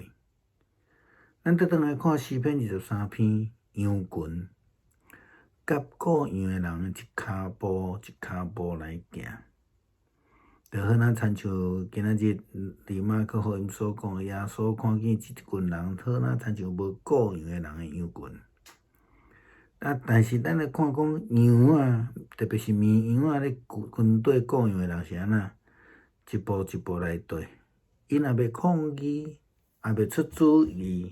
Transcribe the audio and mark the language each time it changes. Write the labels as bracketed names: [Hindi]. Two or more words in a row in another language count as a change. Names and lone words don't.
[Min Nan Chinese] 咱倒转来看诗篇23篇，羊群甲顾羊的人一骹步一骹步来行，就好像亲像今仔日伫马可福音所讲的，耶稣看见即群人，好像亲像无顾羊的人的羊群。但是咱来看讲羊啊，特别是绵羊啊，咧军队顾羊的人是安怎？一步一步来对，因也袂抗议，也袂出主意。